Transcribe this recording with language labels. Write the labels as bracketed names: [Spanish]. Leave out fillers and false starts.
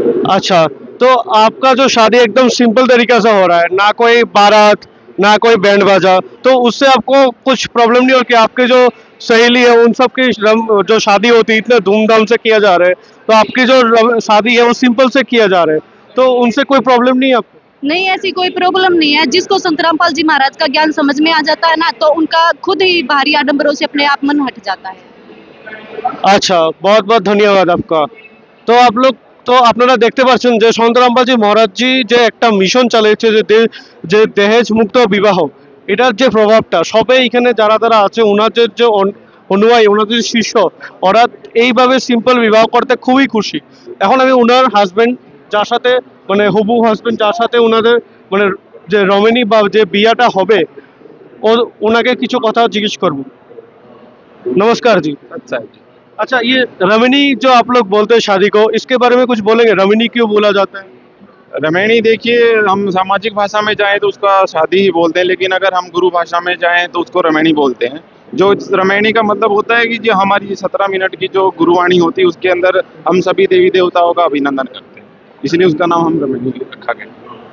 [Hindi] अच्छा, तो आपका जो शादी एकदम सिंपल तरीका से हो रहा है, ना कोई बारात ना कोई बैंड बाजा, तो उससे आपको कुछ प्रॉब्लम नहीं हो कि आपके जो सहेली है उन सब की जो शादी होती है इतने धूमधाम से किया जा रहा है, तो आपकी जो शादी है वो सिंपल से किया जा रहा है, तो उनसे कोई प्रॉब्लम नहीं है आपको? नहीं, ऐसी कोई प्रॉब्लम नहीं है। जिसको संत रामपाल जी महाराज का ज्ञान समझ में आ जाता है ना, तो उनका खुद ही बाहरी आडंबरों से अपने आप मन हट जाता है। [Bangla] আচ্ছা, [Hindi] বহুত বহুত ধন্যবাদ आपका। [Bangla] তো তো আপনারা দেখতে পাচ্ছেন যে সন্ত রামপালজি মহারাজজি যে একটা মিশন চালিয়েছে যে দহেজ মুক্ত বিবাহ, এটার যে প্রভাবটা সবে এখানে যারা আছে ওনাদের যে অনুয়ায়ী ওনাদের যে শিষ্য, ওরা এইভাবে সিম্পল বিবাহ করতে খুবই খুশি। এখন আমি ওনার হাজবেন্ড যার সাথে মানে হবু হাজবেন্ড যার সাথে ওনাদের মানে যে রমণী বা যে বিয়াটা হবে ওনাকে কিছু কথা জিজ্ঞেস করব। [Hindi] नमस्कार जी। अच्छा है। अच्छा, ये रमणी जो आप लोग बोलते हैं शादी को, इसके बारे में कुछ बोलेंगे, रमणी क्यों बोला जाता है? रमैनी देखिए, हम सामाजिक भाषा में जाएं तो उसका शादी ही बोलते हैं, लेकिन अगर हम गुरु भाषा में जाएं तो उसको रमैनी बोलते हैं। जो रमैनी का मतलब होता है कि जो हमारी 17 मिनट की जो गुरुवाणी होती है उसके अंदर हम सभी देवी देवताओं का अभिनंदन करते हैं, इसलिए उसका नाम हम रमैनी रखा गया।